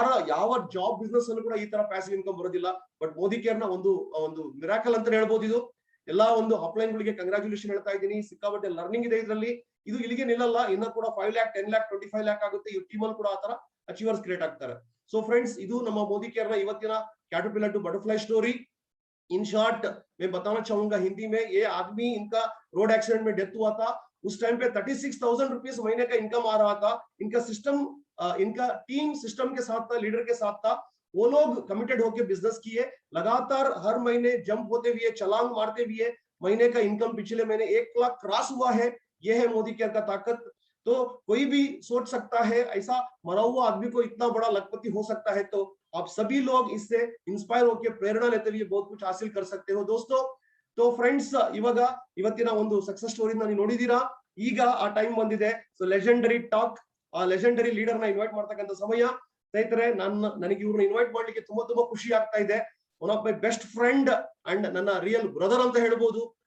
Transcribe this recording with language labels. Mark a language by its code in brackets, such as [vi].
[kn] ಯಾವ job business ಅಲ್ಲೂ ಕೂಡ ಈ ತರ ಪ್ಯಾಸಿವ್ ಇನ್ಕಮ್ ಬರೋದಿಲ್ಲ. ಬಟ್ ಮೋದಿ ಕೇರ್ ನ ಒಂದು ಮಿರಾಕಲ್ ಅಂತ ಹೇಳ್ಬೋದು ಇದು. ಎಲ್ಲಾ ಒಂದು ಅಪ್ಲೈನ್ ಗಳಿಗೆ ಕಂಗ್ರಾಚುಲೇಷನ್ ಹೇಳ್ತಾ ಇದ್ದೀನಿ. ಸಿಕ್ಕಾಪಟ್ಟೆ ಲರ್ನಿಂಗ್ ಇದೆ ಇದರಲ್ಲಿ. ಇದು ಇಲ್ಲಿಗೆ ನಿಲ್ಲಲ್ಲ, ಇನ್ನ ಕೂಡ 5 lakh, 10 lakh, 25 lakh ಆಗುತ್ತೆ. ಈ ಟೀಮ್ ಅಲ್ಲಿ ಕೂಡ ಆತರ ಅಚೀವರ್ಸ್ ಕ್ರಿಯೇಟ್ ಆಗ್ತಾರೆ. ಸೊ ಫ್ರೆಂಡ್ಸ್, ಇದು ನಮ್ಮ ಮೋದಿ ಕೇರ್ ನ ಇವತ್ತಿನ [en] Caterpillar to butterfly story. [hi] In short मैं बताना चाहूंगा हिंदी में, ये आदमी इनका रोड एक्सीडेंट में डेथ हुआ था. उस टाइम पे 36,000 रुपीज महीने का इनकम आ रहा था. इनका सिस्टम, इनका टीम सिस्टम के साथ था, लीडर के साथ था. वो लोग कमिटेड होकर बिजनेस किए. लगातार हर महीने जंप होते हुए, छलांग मारते हुए महीने का इनकम पिछले महीने 1 लाख क्रॉस हुआ है. ये है मोदी केयर का ताकत. तो कोई भी सोच सकता है ऐसा मरा हुआ आदमी को इतना बड़ा लखपति हो सकता है. तो आप सभी लोग इससे इंस्पायर होकर प्रेरणा लेते हुए बहुत कुछ हासिल कर सकते हो दोस्तों. [kn] तो फ्रेंड्ಸ್, ಇವಾಗ ಇವತ್ತಿನ ಒಂದು ಸಕ್ಸಸ್ ಸ್ಟೋರಿನ ನೀವು ನೋಡಿದೀರಾ. ಈಗ ಆ ಟೈಮ್ ಬಂದಿದೆ. ಸೊ ಲೆಜೆಂಡರಿ ಟಾಕ್, ಆ ಲೆಜೆಂಡರಿ ಲೀಡರ್ ನ ಇನ್ವೈಟ್ ಮಾಡ್ತಕ್ಕಂಥ ಸಮಯ. ಸ್ನೇಹಿತರೆ, ನನಗೆ ಇವ್ರನ್ನ ಇನ್ವೈಟ್ ಮಾಡ್ಲಿಕ್ಕೆ ತುಂಬಾ ಖುಷಿ ಆಗ್ತಾ ಇದೆ. [en] one of my best friend and [kn] ನನ್ನ ರಿಯಲ್ ಬ್ರದರ್ ಅಂತ ಹೇಳ್ಬೋದು.